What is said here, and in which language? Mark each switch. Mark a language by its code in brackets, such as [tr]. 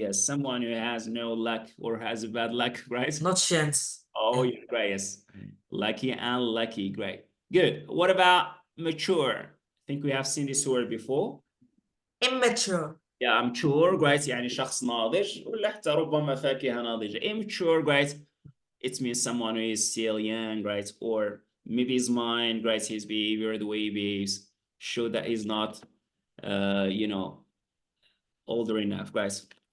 [en] Yes, someone who has no luck or has a bad luck, right? Not chance. Oh, yeah, great. Yes. Lucky and lucky. Great. Good. What about mature? I think we have seen this word before. Immature. Yeah, mature. Great. [ar] يعني شخص ناضج ولا حتى ربما فاكهة ناضجة. [en] Immature. Great. It means someone who is still young, right? Or maybe his mind, right? His behavior, the way he behaves, show that he's not, you know, older enough, guys.